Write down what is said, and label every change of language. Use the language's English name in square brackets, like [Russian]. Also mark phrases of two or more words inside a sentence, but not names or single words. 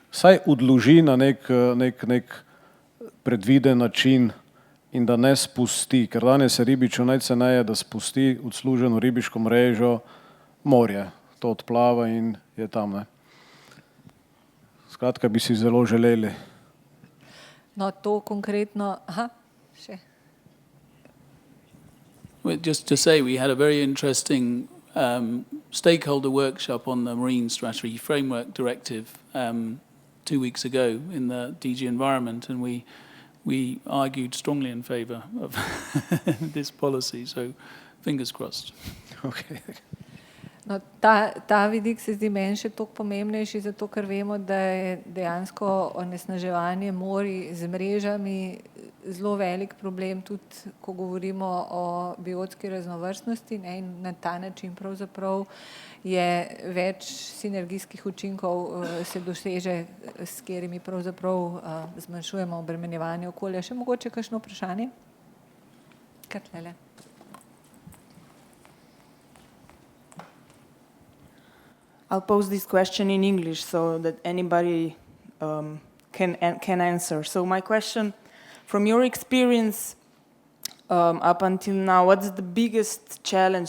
[Slovenian] Saj odloži na nek predviden način in da ne spusti, ker danes je ribiču najceneje, da spusti odsluženo ribiško mrežo morje. To odplava in je tam. Ne. Skratka, bi si zelo želeli. No, to konkretno... Aha, še. [English] Well, just to say, we had a very interesting stakeholder workshop on the Marine Strategy Framework Directive 2 weeks ago in the DG Environment, and we argued strongly in favour of this policy, so fingers crossed. [Slovenian] Okay. No, ta vidik se zdi meni še toliko pomembnejši, zato ker vemo, da je dejansko onesnaževanje morij z mrežami zelo velik problem, tudi ko govorimo o biotski raznovrstnosti, ne, in na ta način pravzaprav je več sinergijskih učinkov se doseže, s katerimi pravzaprav zmanjšujemo obremenjevanje okolja. Še mogoče kakšno vprašanje? Kar tlele. [English] I'll pose this question in English so that anybody can answer. So my question, from your experience up until now, what's the biggest challenge?